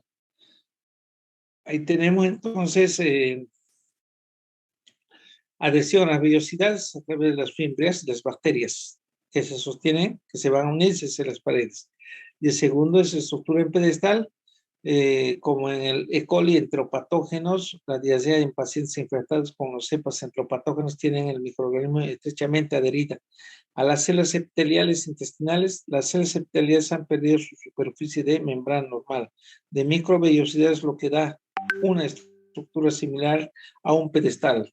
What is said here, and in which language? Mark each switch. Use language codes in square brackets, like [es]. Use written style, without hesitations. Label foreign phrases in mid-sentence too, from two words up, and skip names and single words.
[es] Ahí tenemos entonces adhesión a las vellosidades a través de las fimbrias y las bacterias que se sostienen, que se van a unirse hacia las paredes. Y el segundo es estructura en pedestal, como en el E. coli enteropatógenos, la diarrea en pacientes infectados con los cepas enteropatógenos tienen el microorganismo estrechamente adherida a las células epiteliales intestinales. Las células epiteliales han perdido su superficie de membrana normal de microvellosidades, lo que da una estructura similar a un pedestal.